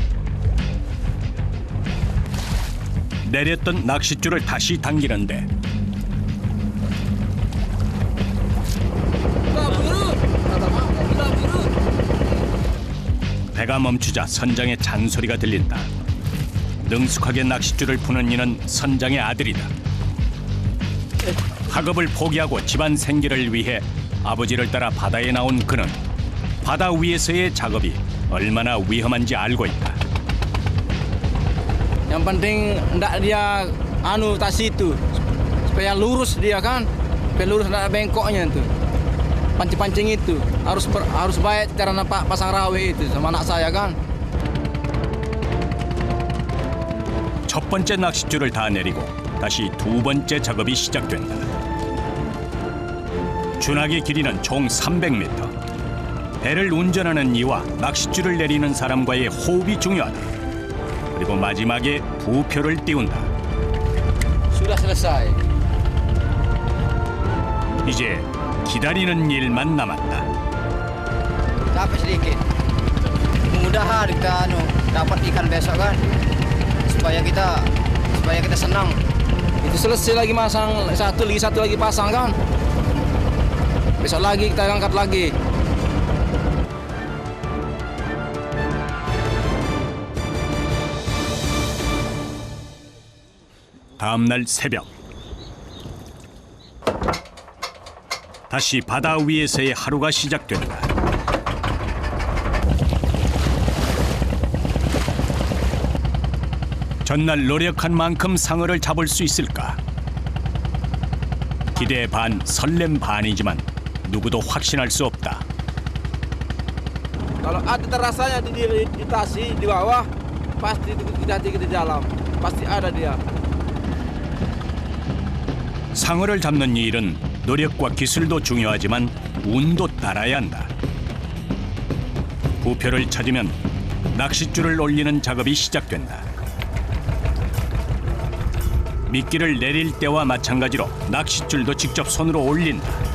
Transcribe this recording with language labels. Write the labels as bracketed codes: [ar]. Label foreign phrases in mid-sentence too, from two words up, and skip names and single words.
[ko] 내렸던 낚싯줄을 다시 당기는데 배가 멈추자 선장의 잔소리가 들린다. 능숙하게 낚싯줄을 푸는 이는 선장의 아들이다. 학업을 포기하고 집안 생계를 위해 아버지를 따라 바다에 나온 그는 바다 위에서의 작업이 얼마나 위험한지 알고 있다. [id] Yang penting ndak dia tasi itu supaya lurus dia kan, supaya lurus ndak ada bengkoknya itu. Pancing-pancing itu harus baik cara nampak pasang rawe itu sama anak saya kan. [ko] 첫 번째 낚싯줄을 다 내리고 다시 두 번째 작업이 시작된다. 준학의 길이는 총 300m. 배를 운전하는 이와 낚싯줄을 내리는 사람과의 호흡이 중요하다. 그리고 마지막에 부표를 띄운다. [id] Sudah selesai. [ko] 이제 기다리는 일만 남았다. [id] Capek sedikit. Mudah-mudahan kita dapat ikan besok kan. Supaya kita senang. Itu selesai lagi masang satu lagi pasang kan. Besok lagi kita angkat lagi. [ko] 다음 날 새벽. 다시 바다 위에서의 하루가 시작된다. 전날 노력한 만큼 상어를 잡을 수 있을까? 기대 반, 설렘 반이지만 누구도 확신할 수 없다. [id] Kalau ada terasanya di tasi di bawah, pasti kita di dalam. Pasti ada dia. [ko] 상어를 잡는 일은 노력과 기술도 중요하지만 운도 따라야 한다. 부표를 찾으면 낚싯줄을 올리는 작업이 시작된다. 미끼를 내릴 때와 마찬가지로 낚싯줄도 직접 손으로 올린다.